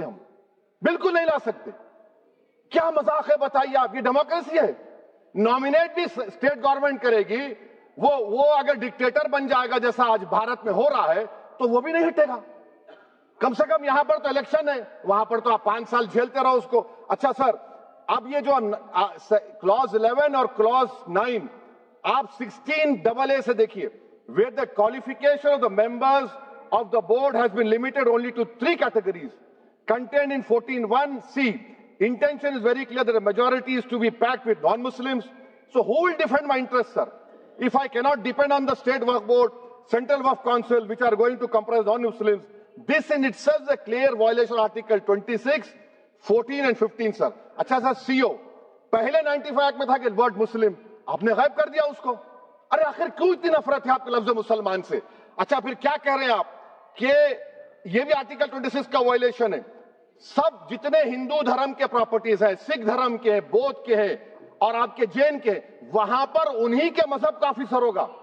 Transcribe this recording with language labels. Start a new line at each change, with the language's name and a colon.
Urdu: ہم بالکل نہیں لا سکتے. کیا مذاق ہے بتائیے آپ؟ یہ ڈیموکریسی ہے. نامینیٹ بھی اسٹیٹ گورنمنٹ کرے گی، وہ اگر ڈکٹیٹر بن جائے گا جیسا آج بھارت میں ہو رہا ہے تو وہ بھی نہیں ہٹے گا. کم سے کم یہاں پر تو الیکشن ہے, وہاں پر تو آپ 5 سال جھیلتے رہو اس کو. اچھا سر, اب یہ جو کلوز 11 اور کلوز 9 آپ 16AA سے دیکھیے,
English: where the qualification of the members of the board has been limited only to 3 categories contained in 14(1)(c). Intention is very clear that the majority is to be packed with non-Muslims. So who will defend my interests, sir? If I cannot depend on the State Waqf Board, Central Waqf Council, which are going to comprise non-Muslims, this in itself is a clear violation of Article 26, 14 and 15, sir.
Urdu: اچھا سر, CO پہلے 95 میں تھا کہ word مسلم, آپ نے غائب کر دیا اس کو. ارے آخر کیوں اتنی نفرت ہے آپ کے لفظ مسلمان سے؟ اچھا پھر کیا کہہ رہے ہیں آپ کہ یہ بھی آرٹیکل 26 کا وائلیشن ہے. سب جتنے ہندو دھرم کے پراپرٹیز ہیں, سکھ دھرم کے ہیں, بودھ کے ہیں اور آپ کے جین کے, وہاں پر انہی کے مذہب کا آفیسر ہوگا.